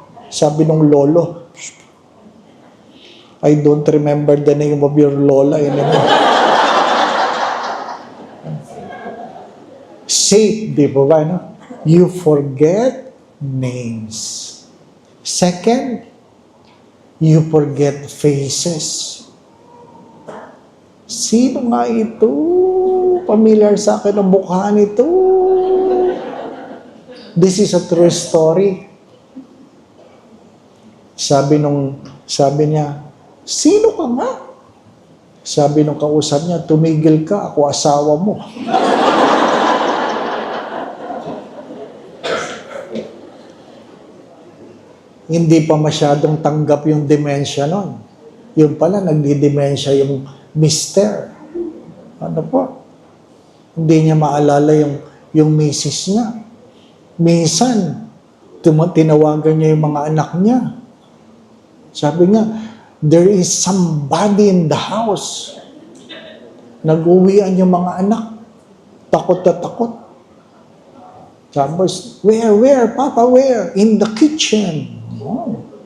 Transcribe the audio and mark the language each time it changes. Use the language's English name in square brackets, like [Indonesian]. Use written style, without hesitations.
[Filipino] Sabi nung [English] Lolo, I don't remember the name of your Lola anymore. Safe, [Filipino] di ba ba? [English] No? You forget names. Second, you forget faces. [Filipino] Sino nga ito? Familiar sa akin ang mukha nito. [English] This is a true story. [Filipino] Sabi niya, sino ka nga? Sabi nung kausap niya, tumigil ka, ako asawa mo. Hindi pa masyadong tanggap yung dementia nun. Yung pala, nagdi-dementia yung mister. Ano po? Hindi niya maalala yung misis niya. Minsan, tinawagan niya yung mga anak niya. Sabi niya, [English] there is somebody in the house. [Filipino] Nag-uwian yung mga anak. Takot na takot. [English] Tapos, where, Papa, where? In the kitchen. Oh.